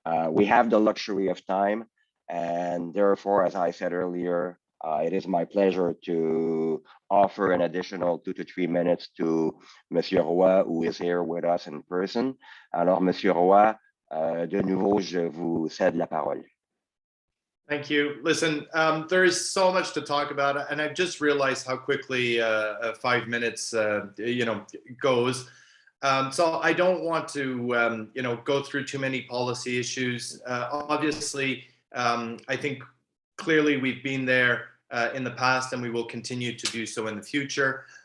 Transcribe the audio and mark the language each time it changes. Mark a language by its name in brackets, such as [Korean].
[English] We have the luxury of time, and therefore, as I said earlier, it is my pleasure to offer an additional 2 to 3 minutes to Monsieur Hua, who is here with us in person. [French] Alors, Monsieur Hua, de nouveau, je vous cède la parole. [English] Thank you. Listen, there is so much to talk about, and I've just realized how quickly 5 minutes, goes. So I don't want to, go through too many policy issues. Obviously, I think clearly we've been there in the past, and we will continue to do so in the future.